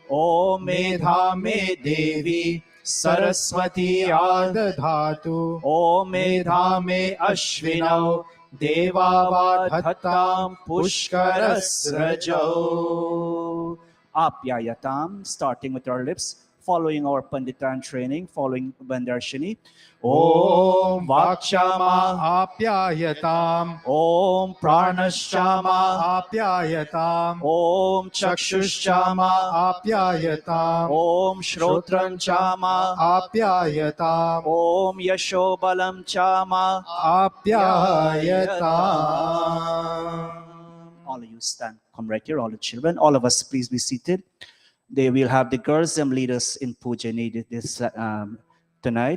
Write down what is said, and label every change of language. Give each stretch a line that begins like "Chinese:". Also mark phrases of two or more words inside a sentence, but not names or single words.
Sanskrit: Om Medha me Devi Saraswati Adadhatu. Om Medha me Ashvinau Devavadhattam Pushkarasrajau. Apyayatam,
English: starting with our lips, following our Panditan training, following Bandarshini.
Sanskrit: Om Vakshama Apyayatam. Om Pranashama Apyayatam. Om Chakshuschama Apyayatam. Om Shrotranchama Apyayatam. Om Yashobalam Chama. Apyayatam.
English: All of you stand, come right here, all the children, all of us please be seated. They will have the girls them lead us in puja needed this tonight.